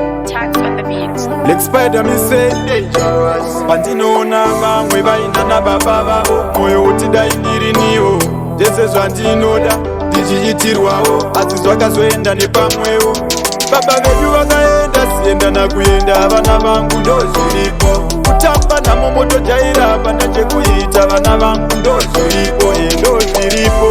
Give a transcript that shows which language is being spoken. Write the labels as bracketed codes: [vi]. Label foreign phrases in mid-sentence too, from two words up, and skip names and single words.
[en] Tax on the beat. Lex Spider, me say, [sn] pandinoona vamwe vaina nababa vavo, mwoyo utidai ndiri niwo. Zvese zvandinoda, ndichiitirwawo, asi zvakazoenda nepamwewo. Baba vedu vakaenda, sienda nakuenda, vana vangu ndozviripo. Kutamba namo motojaira, hapana chekuita, vana vangu ndozviripo, eh, ndozviripo.